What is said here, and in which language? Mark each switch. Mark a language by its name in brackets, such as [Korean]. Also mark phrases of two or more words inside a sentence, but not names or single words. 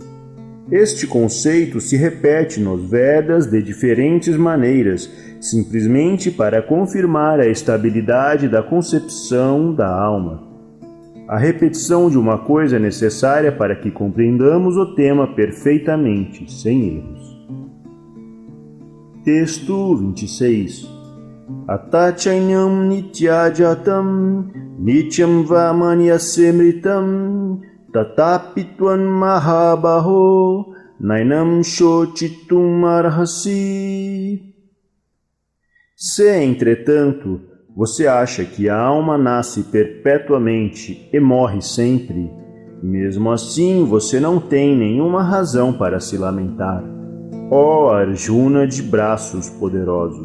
[Portuguese] Este conceito se repete nos Vedas de diferentes maneiras, simplesmente para confirmar a estabilidade da concepção da alma. A repetição de uma coisa é necessária para que compreendamos o tema perfeitamente, sem erros. Texto 26. [Sanskrit] Atachainyam nityajatam nityam vamanyasemritam tatapitvan mahabaho nainam shochitum arhasi. [Portuguese] Se, entretanto, você acha que a alma nasce perpetuamente e morre sempre, mesmo assim você não tem nenhuma razão para se lamentar, ó Arjuna de braços poderosos.